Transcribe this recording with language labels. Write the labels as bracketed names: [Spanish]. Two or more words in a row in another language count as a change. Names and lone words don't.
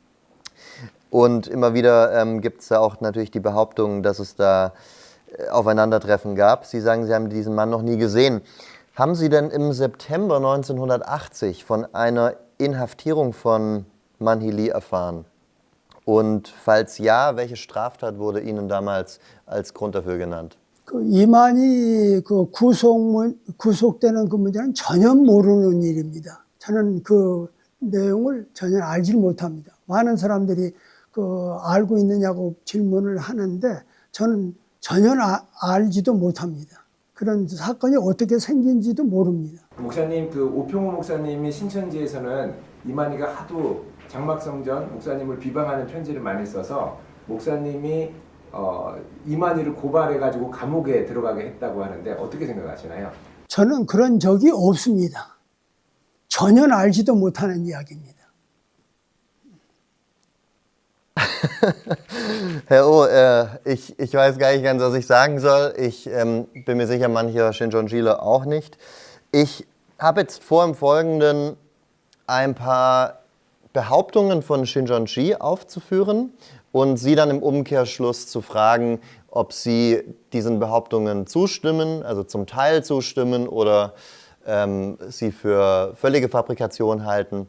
[German] Und immer wieder gibt es da auch natürlich die Behauptung, dass es da Aufeinandertreffen gab. Sie sagen, Sie haben diesen Mann noch nie gesehen. Haben Sie denn im September 1980 von einer Inhaftierung von Manhee Lee erfahren? Und falls ja, welche Straftat wurde Ihnen damals als Grund dafür genannt? [Korean] 이만희 구속되는 그 문제는 전혀 모르는 일입니다. 저는 그 내용을 전혀 알지 못합니다. 많은 사람들이 알고 있느냐고 질문을 하는데 저는 전혀 알지도 못합니다. 그런 사건이 어떻게 생긴지도 모릅니다. 목사님, 오평호 목사님이 신천지에서는 이만희가 하도 장막성전 목사님을 비방하는 편지를 많이 써서 목사님이 이만희를 고발해가지고 감옥에 들어가게 했다고 하는데 어떻게 생각하시나요? 저는 그런 적이 없습니다. 전혀 알지도 못하는 이야기입니다. [German] Herr Oh, ich weiß gar nicht ganz, was ich sagen soll. Ich bin mir sicher, mancher Shincheonjiler auch nicht. Ich habe jetzt vor, im Folgenden ein paar Behauptungen von Shincheonji aufzuführen und Sie dann im Umkehrschluss zu fragen, ob Sie diesen Behauptungen zustimmen, also zum Teil zustimmen oder sie für völlige Fabrikation halten.